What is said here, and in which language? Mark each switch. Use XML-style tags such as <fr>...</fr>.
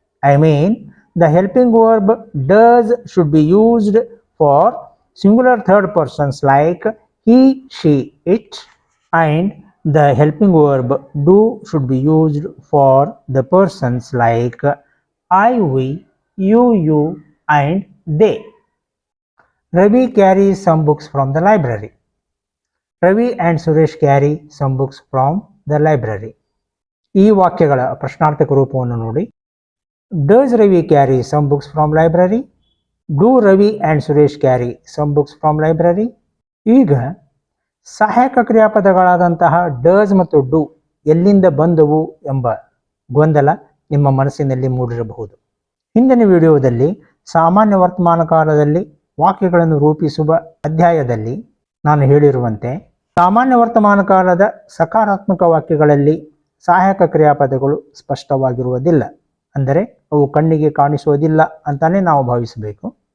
<en>I mean, the helping verb does should be used for singular third persons like he, she, it, and the helping verb do should be used for the persons like I, we, you, and they. Ravi carries some books from the library. Ravi and Suresh carry some books from the library.</en> <kn>ಈ ವಾಕ್ಯಗಳ ಪ್ರಶ್ನಾರ್ಥಕ ರೂಪವನ್ನು ನೋಡಿ.</kn> <en>Does Ravi carry some books from library? Do Ravi and Suresh carry some books from library?</en> <kn>ಈಗ ಸಹಾಯಕ ಕ್ರಿಯಾಪದಗಳಾದಂತಹ does ಮತ್ತು do ಎಲ್ಲಿಂದ ಬಂದವು ಎಂಬ ಗೊಂದಲ ನಿಮ್ಮ ಮನಸ್ಸಿನಲ್ಲಿ ಮೂಡಿರಬಹುದು. ಹಿಂದಿನ ವಿಡಿಯೋದಲ್ಲಿ ಸಾಮಾನ್ಯ ವರ್ತಮಾನ ಕಾಲದಲ್ಲಿ ವಾಕ್ಯಗಳನ್ನು ರೂಪಿಸುವ ಅಧ್ಯಾಯದಲ್ಲಿ ನಾನು ಹೇಳಿರುವಂತೆ ಸಾಮಾನ್ಯ ವರ್ತಮಾನ ಕಾಲದ ಸಕಾರಾತ್ಮಕ ವಾಕ್ಯಗಳಲ್ಲಿ ಸಹಾಯಕ ಕ್ರಿಯಾಪದಗಳು ಸ್ಪಷ್ಟವಾಗಿರುವುದಿಲ್ಲ, ಅಂದರೆ ಅವು ಕಣ್ಣಿಗೆ ಕಾಣಿಸುವುದಿಲ್ಲ ಅಂತಾನೆ ನಾವು ಭಾವಿಸಬೇಕು.</kn>